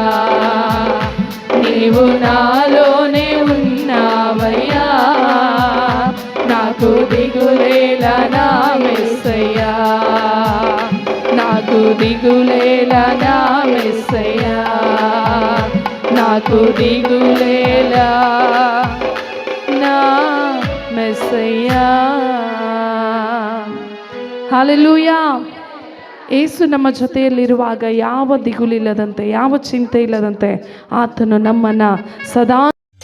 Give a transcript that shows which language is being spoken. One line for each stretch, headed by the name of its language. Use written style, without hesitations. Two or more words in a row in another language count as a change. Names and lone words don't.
Telugu: నీవు నాలోనే ఉన్నావయ్యా, నాకు దిగులేలనా యేసయ్యా, నాకు దిగులేలనా యేసయ్యా, నాకు దిగులేలా నా ಮೆಸ್ಸಯ್ಯ.
Kannada: ಹಲ್ಲೆಲೂಯಾ. ಯೇಸು ನಮ್ಮ ಜೊತೆಯಲ್ಲಿರುವಾಗ ಯಾವ ದಿಗುಲಿಲ್ಲದಂತೆ, ಯಾವ ಚಿಂತೆ ಇಲ್ಲದಂತೆ ಆತನು ನಮ್ಮನ್ನು ಸದಾ